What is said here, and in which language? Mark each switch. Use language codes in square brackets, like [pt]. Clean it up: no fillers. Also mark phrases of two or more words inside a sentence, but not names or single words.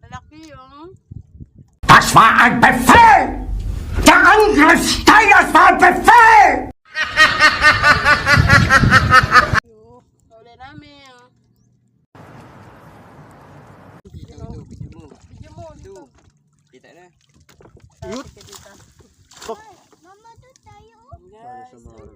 [tl] malaki oh. [de] Das war ein Befehl! Der Angriff Steiners war ein Befehl! [tl] Uli namin oh. Video mo dito. Kita na. Yut. Kita. Mama, doon tayo. Guys, Maral.